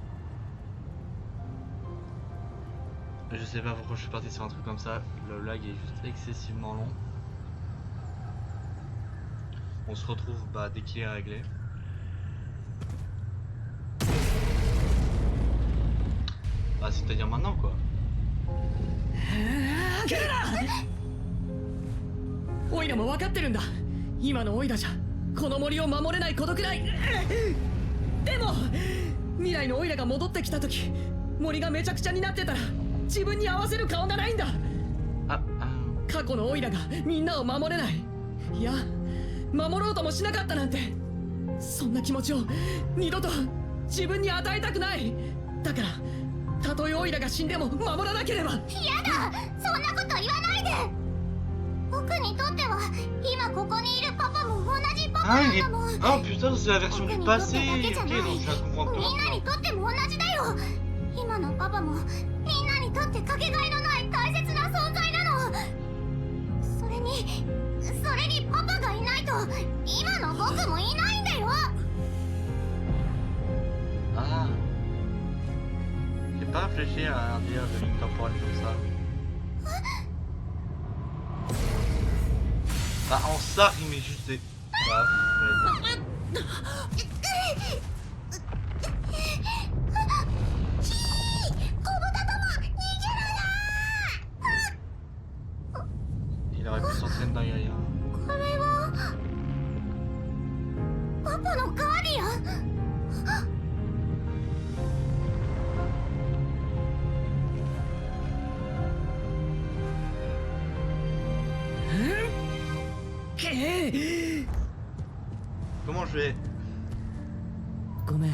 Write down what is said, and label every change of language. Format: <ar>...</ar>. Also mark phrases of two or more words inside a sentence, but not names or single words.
<fr>Je sais pas pourquoi je suis parti sur un truc comme ça, le lag est juste excessivement long. On se retrouve dès qu'il est réglé. Bah c'est-à-dire maintenant quoi.</fr> <ja>オイラも分かってるんだ。今のオイラじゃこの森を守れないことくらい。でも未来のオイラが戻ってきた時、森がめちゃくちゃになってたら自分に合わせる顔がないんだ。過去のオイラがみんなを守れない、いや守ろうともしなかったなんて、そんな気持ちを二度と自分に与えたくない。だからたとえオイラが死んでも守らなければ。やだ、そんなこと言わないで。僕にとっては今ここにいるパパも同じパパなんだもん。</ja> <fr>Ah putain, c'est la version du passé. Ok, donc ça comprend</fr> <ja>みんなにとっても同じだよ。今のパパもみんなにとってかけがえのない大切な存在なの。それにパパがいないと今の僕もいないんだよ。</ja> <fr>Ah. J'ai pas réfléchi à un délire de ligne temporelle comme ça. Bah en ça, il met juste des... Il aurait pu s'entraîner derrière.</fr> <ja>これはパパのガーディアン。</ja> <fr>Comment je vais...</fr> <ja>ごめん。</ja>